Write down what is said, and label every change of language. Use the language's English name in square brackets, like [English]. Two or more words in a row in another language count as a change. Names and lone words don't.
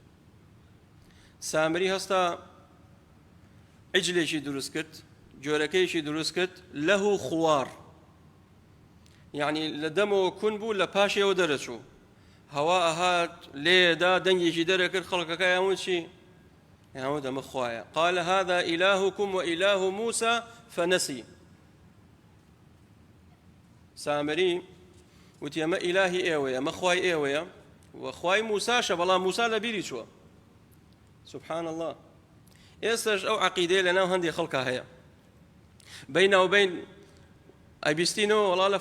[Central Kurdish] سامری هەستا عیجلێکی دروست کرد جۆرەکەیشی دروست کرد لەه خوار یعنی لە دەمەوە کون بوو لە پاشێەوە دەرەچوو هەوا ئەهات لێدا دەنگێکی دەرەکرد خەڵکەکە یاون چی یاون دەمە خوایە [Arabic] قال هذا إلهكم وإله موسى فنسي [Central Kurdish] سامری وتی ئەمە ئیلاهی ئێوەیە ئەمە خوای ئێوەیە وخوای موساشە بەڵام موسا لە بیری چووە [Arabic] سبحان الله [Central Kurdish] ئێستاش ئەو عەقیدەیە لەناو هەندێک خەڵکا هەیە بەیناوبەین ئەیبیستینەوە وەڵا لە